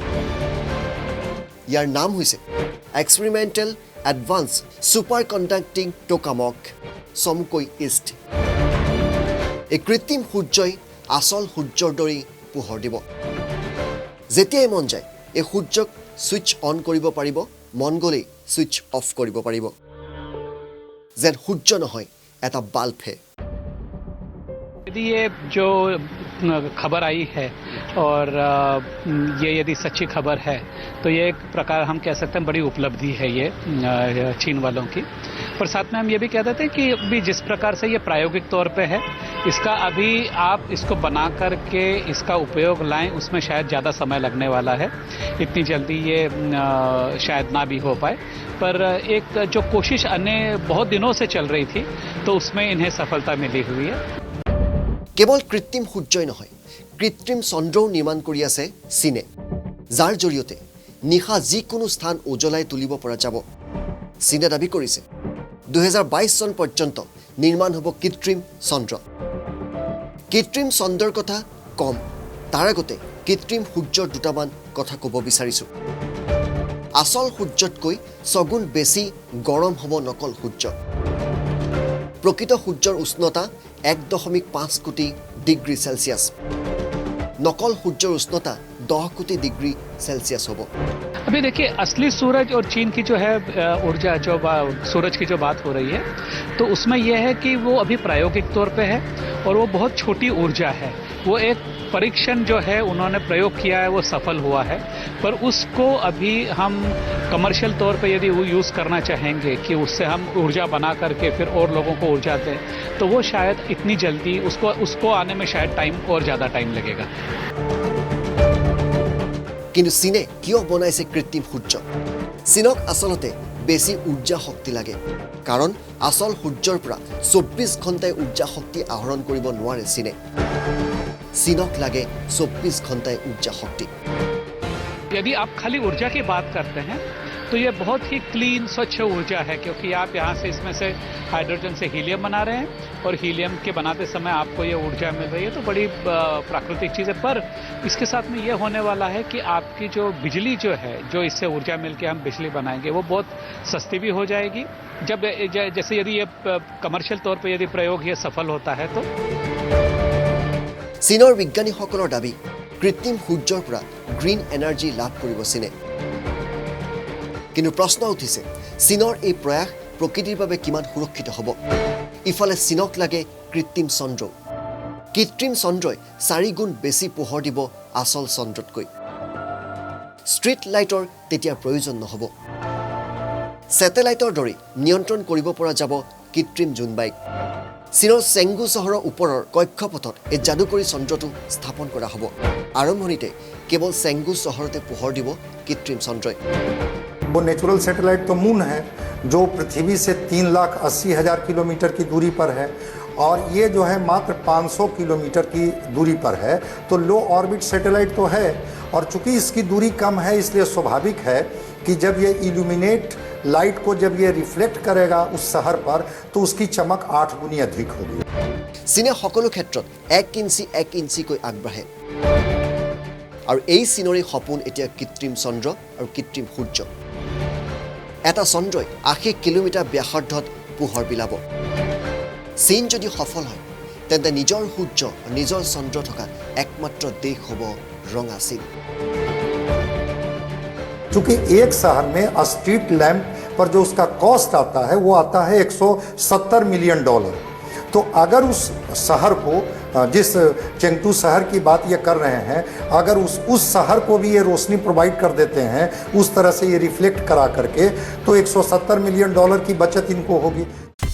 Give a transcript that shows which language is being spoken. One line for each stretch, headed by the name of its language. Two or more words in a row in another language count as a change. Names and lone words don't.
Assamese: ইয়াৰ নাম হৈছে এক্সপেৰিমেণ্টেল এডভান্স ছুপাৰ কণ্ডাক্টিং টোকামক চমুকৈ ইষ্ট এই কৃত্ৰিম সূৰ্যই আচল সূৰ্যৰ দৰেই পোহৰ দিব যেতিয়াই মন যায় এই সূৰ্যক
English: switch on
Assamese: কৰিব পাৰিব মন গ'লেই
English: switch off
Assamese: কৰিব পাৰিব যেন সূৰ্য নহয় এটা বাল্বহে
Hindi: यदि ये जो खबर आई है और ये यदि सच्ची खबर है तो ये एक प्रकार हम कह सकते हैं बड़ी उपलब्धि है ये चीन वालों की और साथ में हम ये भी कह देते हैं कि अभी जिस प्रकार से ये प्रायोगिक तौर पे है इसका अभी आप इसको बना करके इसका उपयोग लाएं उसमें शायद ज़्यादा समय लगने वाला है इतनी जल्दी ये शायद ना भी हो पाए पर एक जो कोशिश अन्य बहुत दिनों से चल रही थी तो उसमें इन्हें सफलता मिली हुई है
Assamese: কেৱল কৃত্ৰিম সূৰ্যই নহয় কৃত্ৰিম চন্দ্ৰও নিৰ্মাণ কৰি আছে চীনে যাৰ জৰিয়তে নিশা যিকোনো স্থান উজ্বলাই তুলিব পৰা যাব চীনে দাবী কৰিছে 2022 চন পৰ্যন্ত নিৰ্মাণ হ'ব কৃত্ৰিম চন্দ্ৰৰ কথা কম তাৰ আগতে কৃত্ৰিম সূৰ্যৰ দুটামান কথা ক'ব বিচাৰিছোঁ আচল সূৰ্যতকৈ ছগুণ বেছি গৰম হ'ব নকল সূৰ্য প্ৰকৃত সূৰ্যৰ উষ্ণতা 1.5 কোটি ডিগ্ৰী সেলসিয়াস নকল সূৰ্যৰ উষ্ণতা 10 কোটি ডিগ্ৰী সেলসিয়াস হ'ব
Hindi: अभी देखिए असली सूरज और चीन की जो है ऊर्जा जो सूरज की जो बात हो रही है तो उसमें यह है कि वो अभी प्रायोगिक तौर पे है और वो बहुत छोटी ऊर्जा है वो एक परीक्षण जो है उन्होंने प्रयोग किया है वो सफल हुआ है पर उसको अभी हम कमर्शियल तौर पे यदि वो यूज़ करना चाहेंगे कि उससे हम ऊर्जा बना करके फिर और लोगों को ऊर्जा दें तो वो शायद इतनी जल्दी उसको आने में शायद टाइम और ज़्यादा टाइम लगेगा
Assamese: কিন্তু চীনে কিয় বনাইছে কৃত্ৰিম সূৰ্য চীনক আচলতে বেছি ঊৰ্জা শক্তি লাগে কাৰণ আসল সূৰ্যৰ পৰা 24 ঘণ্টাই ঊৰ্জা শক্তি আহৰণ কৰিব নোৱাৰে চীনক লাগে 24 ঘণ্টাই ঊৰ্জা শক্তি
Hindi: यदि आप खाली ऊर्जा की बात करते हैं तो ये बहुत ही क्लीन स्वच्छ ऊर्जा है क्योंकि आप यहाँ से इसमें से हाइड्रोजन से हीलियम बना रहे हैं और हीलियम के बनाते समय आपको ये ऊर्जा मिल रही है तो बड़ी प्राकृतिक चीज़ है पर इसके साथ में ये होने वाला है कि आपकी जो बिजली जो है जो इससे ऊर्जा मिल के हम बिजली बनाएंगे वो बहुत सस्ती भी हो जाएगी जब जैसे यदि ये कमर्शियल तौर पर यदि प्रयोग ये सफल होता है तो
Assamese: চীনৰ বিজ্ঞানীসকলৰ দাবী কৃত্ৰিম সূৰ্যৰ পৰা
English: green energy
Assamese: লাভ কৰিব চীনে কিন্তু প্ৰশ্ন উঠিছে চীনৰ এই প্ৰয়াস প্ৰকৃতিৰ বাবে কিমান সুৰক্ষিত হ'ব। ইফালে চীনক লাগে কৃত্ৰিম চন্দ্ৰ। কৃত্ৰিম চন্দ্ৰই 4 গুণ বেছি পোহৰ দিব আচল চন্দ্ৰতকৈ।
English: street light
Assamese: তেতিয়া প্ৰয়োজন নহ'ব। ছেটেলাইটৰ দৰে নিয়ন্ত্ৰণ কৰিব পৰা যাব কৃত্ৰিম জোনবাইক। চীনৰ চেংগু চহৰৰ ওপৰৰ কক্ষপথত এই যাদুকৰী চন্দ্ৰটো স্থাপন কৰা হ'ব। আৰম্ভণিতে কেৱল চেংগু চহৰতে পোহৰ দিব কৃত্ৰিম চন্দ্ৰই।
Hindi: वो
English: natural satellite
Hindi: तो मून है जो पृथ्वी से 3,80,000 किलोमीटर की दूरी पर है और ये जो है मात्र 500 किलोमीटर की दूरी पर है। तो
English: low orbit satellite
Hindi: तो है और चूंकि इसकी दूरी कम है इसलिए स्वाभाविक है कि जब ये
English: illuminate light
Hindi: को जब ये रिफ्लेक्ट करेगा उस शहर पर तो उसकी चमक 8 गुनी अधिक होगी।
Assamese: চীনে সকলো ক্ষেত্ৰত 1 ইঞ্চিকৈ আগবাঢ়ে আৰু এই চীনৰে সপোন এতিয়া কৃত্ৰিম চন্দ্ৰ আৰু কৃত্ৰিম সূৰ্য। এটা চন্দ্ৰই 80 কিলোমিটাৰ ব্যাসাৰ্ধত পোহৰ বিলাব। চীন যদি সফল হয় তেন্তে নিজৰ সূৰ্য নিজৰ চন্দ্ৰ থকা একমাত্ৰ দেশ হ'ব ৰঙা চীন।
Hindi: चूंकि एक शहर में
English: street lamp
Hindi: पर जो उसका कॉस्ट आता है वो आता है $170 मिलियन। तो अगर उस शहर को जिस चेंगटू शहर की बात ये कर रहे हैं अगर उस शहर को भी ये रोशनी प्रोवाइड कर देते हैं उस तरह से ये रिफ्लेक्ट करा करके तो $170 मिलियन की बचत इनको होगी।